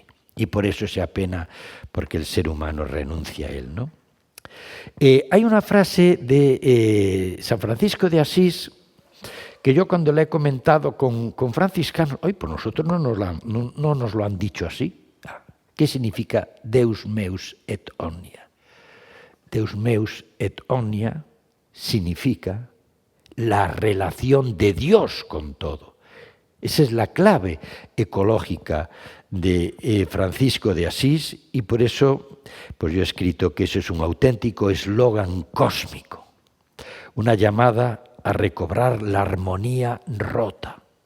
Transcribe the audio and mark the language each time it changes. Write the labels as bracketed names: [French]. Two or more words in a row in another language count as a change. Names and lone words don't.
[Spanish] Y por eso se apena porque el ser humano renuncia a él, ¿no? Hay una frase de San Francisco de Asís que yo cuando la he comentado con franciscanos, pues nosotros no nos lo han dicho así. ¿Qué significa [Latin] Deus meus et omnia? Deus meus et omnia [Spanish] significa la relación de Dios con todo. Esa es la clave ecológica de Francisco de Asís y por eso pues yo he escrito que eso es un auténtico eslogan cósmico, una llamada a recobrar la armonía rota.